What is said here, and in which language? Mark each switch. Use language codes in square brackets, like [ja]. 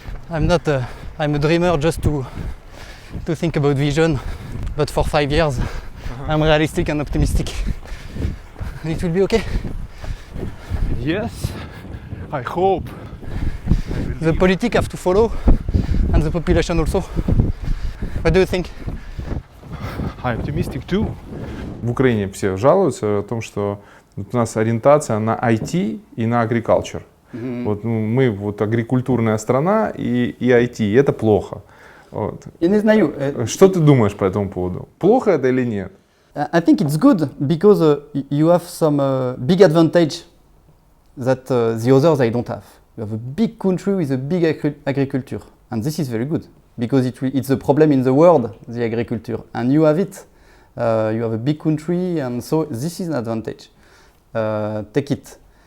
[en] I'm a dreamer just to think about vision, but for 5 years I'm realistic and optimistic. And it will be okay. Yes, I hope. The politics have to follow and the population also. What do you think? I'm optimistic too. [ru] В Украине все жалуются о том, что у нас ориентация на IT и на agriculture. Вот, мы вот агрикультурная страна и IT, и это плохо. Вот. Я не знаю. Что ты думаешь по этому поводу? Плохо это или нет? [en] I think it's good because you have some big advantage that the others they don't have. You have a big country with a big agriculture, and this is very good because it's a problem in the world, the agriculture, and you have it. You have a big country, and so this is an advantage. Take it.